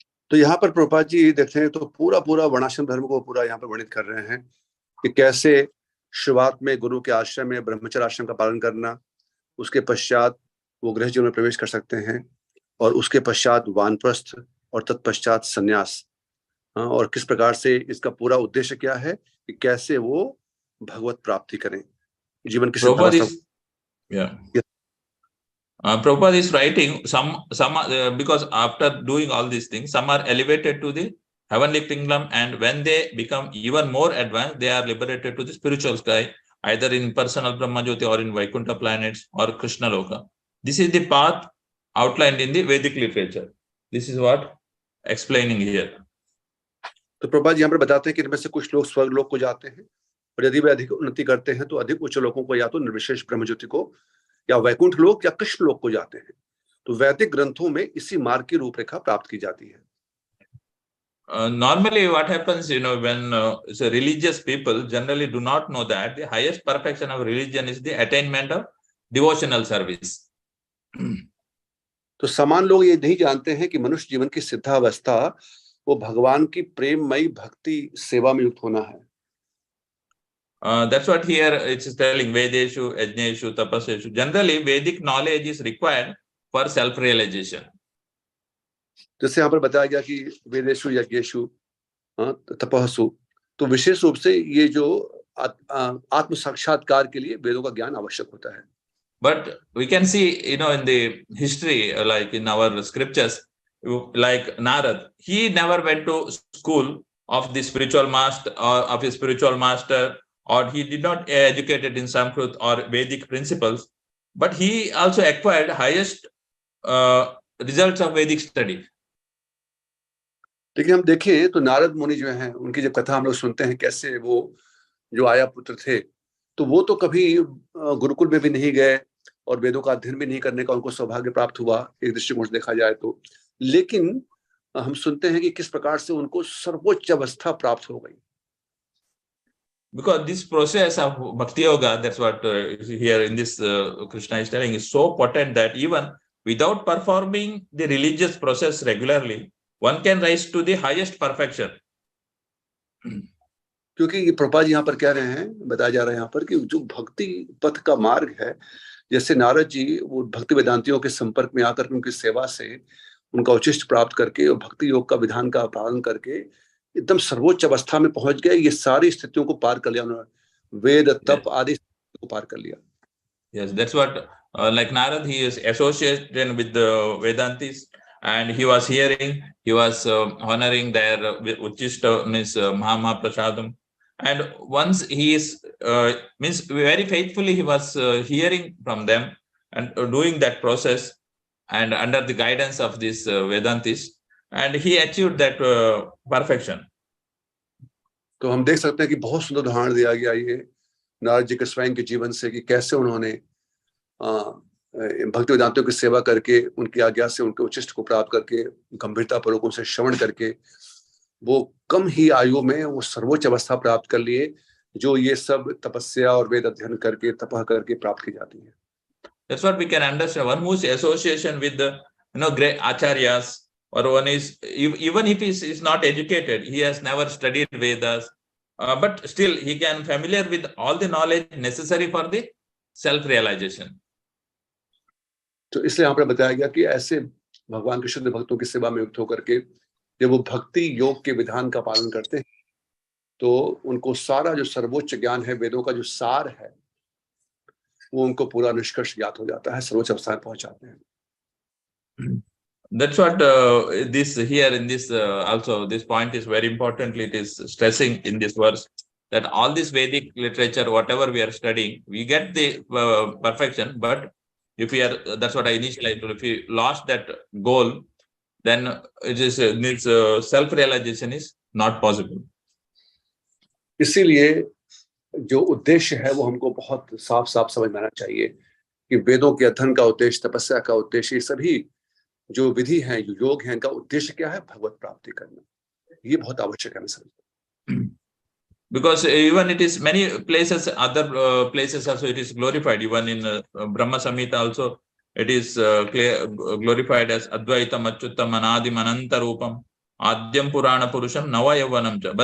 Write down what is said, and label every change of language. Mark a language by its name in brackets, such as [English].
[Hindi] तो यहाँ पर प्रभुपाद जी देखते हैं तो पूरा वर्णाश्रम धर्म को पूरा यहाँ पर वर्णित कर रहे हैं कि कैसे शुरुआत में गुरु के आश्रम में ब्रह्मचर्य आश्रम का पालन करना, उसके पश्चात वो गृह जीवन में प्रवेश कर सकते हैं, और उसके पश्चात वानप्रस्थ और तत्पश्चात संन्यास, और किस प्रकार से इसका पूरा उद्देश्य क्या है कि कैसे वो भगवत प्राप्ति करें जीवन की। [English] Prabhupada is writing some because after doing all these things, some are elevated to the heavenly kingdom, and when they become even more advanced, they are liberated to the spiritual sky, either in personal Brahma Jyoti or in Vaikuntha planets or Krishna Loka. This is the path outlined in the Vedic literature. This is what explaining here. [Hindi] तो प्रभुपाद जी यहाँ पर बताते हैं कि इनमें से कुछ लोग स्वर्ग लोक को जाते हैं, और यदि वे अधिक उन्नति करते हैं तो अधिक उच्च लोकों को या तो निर्विशेष ब्रह्म ज्योति को या वैकुंठ लोक या कृष्ण लोक को जाते हैं। तो वैदिक ग्रंथों में इसी मार्ग की रूपरेखा प्राप्त की जाती है। [English] Normally what happens, when so religious people generally do not know that the highest perfection of religion is the attainment of devotional service. [Hindi] तो समान लोग ये नहीं जानते हैं कि मनुष्य जीवन की सिद्धावस्था वो भगवान की प्रेममयी भक्ति सेवा में युक्त होना है। [English] That's what here it is telling, [Sanskrit] Vedeshu, Yajneshu, Tapaseshu. [English] Generally, Vedic knowledge is required for self-realization. [Hindi] जैसे यहाँ पर बताया गया कि [Sanskrit] वेदेषु, यज्ञेषु, तपस्सु, [Hindi] तो विशेष रूप से ये जो आत्म साक्षात्कार के लिए वेदों का ज्ञान आवश्यक होता है। [English] But we can see, in the history, like in our scriptures, like Narad, he never went to school of the spiritual master or of his spiritual master, or he did not educated in Sanskrit or Vedic principles, but he also acquired highest results of Vedic study. [Hindi] लेकिन हम देखें तो नारद मुनि जो हैं, उनकी जब कथा हम लोग सुनते हैं कैसे वो जो आया पुत्र थे, तो वो तो कभी गुरुकुल में भी नहीं गए और वेदों का अध्ययन भी नहीं करने का उनको सौभाग्य प्राप्त हुआ एक दृष्टिकोण से देखा जाए तो, लेकिन हम सुनते हैं कि किस प्रकार से उनको सर्वोच्च अवस्था प्राप्त हो गई। [English] because this process of Bhakti Yoga, that's what here in this Krishna is telling, is so potent that even without performing the religious process regularly, one can rise to the highest perfection. [Hindi] क्योंकि ये प्रभुपाद यहाँ पर कह रहे हैं, बताया जा रहा है यहाँ पर कि जो भक्ति पथ का मार्ग है, जैसे नारद जी वो भक्ति वेदांतियों के संपर्क में आकर उनकी सेवा से उनका उच्चिष्ट प्राप्त करके और भक्ति योग का विधान का पालन करके एकदम सर्वोच्च अवस्था में पहुंच गए, ये सारी स्थितियों को पार कर लिया उन्होंने, वेद तप आदि को पार कर लिया. [English] Yes, that's what like Narad, he is associated with the Vedantis, and he was hearing, he was honoring their Uchishta, means Maha Prasadam. And once he is means very faithfully he was hearing from them and doing that process and under the guidance of this Vedantis, and he achieved that perfection. [Hindi] तो हम देख सकते हैं कि बहुत सुंदर उदाहरण दिया गया ये नारद जी के स्वयं के जीवन से कि कैसे उन्होंने भक्ति वेदांतियों की सेवा करके उनकी आज्ञा से उनके उच्चिष्ट को प्राप्त करके गंभीरता पूर्वक उनसे श्रवण करके वो कम ही आयु में वो सर्वोच्च अवस्था प्राप्त कर लिए, जो ये सब तपस्या और वेद अध्ययन करके तपह करके प्राप्त की जाती है. [English] That's what we can understand. One whose association with the great acharyas, or one is even if he is not educated, he has never studied Vedas, but still he can familiar with all the knowledge necessary for the self-realization. [Hindi] तो इसलिए यहाँ पर बताया गया कि ऐसे भगवान के शुद्ध भक्तों की सेवा में युक्त होकर के जब वो भक्ति योग के विधान का पालन करते हैं तो उनको सारा जो सर्वोच्च ज्ञान है, वेदों का जो सार है, वो उनको पूरा निष्कर्ष ज्ञात हो जाता है, सर्वोच्च अवस्था में पहुंच जाते हैं. [English] That's what this here in this also this point is very importantly it is stressing in this verse, that all this Vedic literature, whatever we are studying, we get the perfection, but if we are, that's what I initially told, if we lost that goal, then it is needs self-realization is not possible. [Hindi] इसीलिए जो उद्देश्य है वो हमको बहुत साफ साफ समझ में आना चाहिए कि वेदों के अध्ययन का उद्देश्य, तपस्या का उद्देश्य, ये सभी जो विधि हैं, जो योग हैं, इनका उद्देश्य क्या है? भगवत प्राप्ति करना. ये बहुत आवश्यक है मैं समझता. [English] Because even it is many places, other places also it is glorified. Even in Brahma Samhita also it is glorified as [Sanskrit] Advaitam Achyutam Anadim Ananta Rupam Adyam Purana Purusham Nava Yavanam cha.